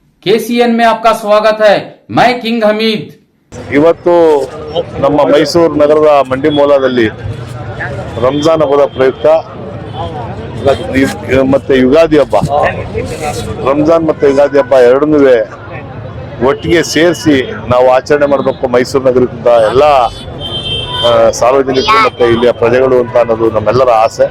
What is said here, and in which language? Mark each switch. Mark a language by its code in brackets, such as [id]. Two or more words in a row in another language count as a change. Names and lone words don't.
[hi] KCN में आपका स्वागत है। मैं किंग हमीद। [kn] ಇವತ್ತು ನಮ್ಮ ಮೈಸೂರು ನಗರದ ಮಂಡಿ ಮೌಲಾದಲ್ಲಿ ರಂಜಾನ್ ಹಬ್ಬದ ಪ್ರಯುಕ್ತ ಮತ್ತೆ ಯುಗಾದಿ ಹಬ್ಬ, ರಂಜಾನ್ ಮತ್ತೆ ಯುಗಾದಿ ಹಬ್ಬ ಎರಡನ್ನೂ ಒಟ್ಟಿಗೆ ಸೇರಿಸಿ ನಾವು ಆಚರಣೆ ಮಾಡಬೇಕು ಮೈಸೂರು ನಗರದ ಎಲ್ಲ ಸಾರ್ವಜನಿಕರು ಮತ್ತೆ ಇಲ್ಲಿಯ ಪ್ರಜೆಗಳು ಅಂತ ಅನ್ನೋದು ನಮ್ಮೆಲ್ಲರ ಆಸೆ.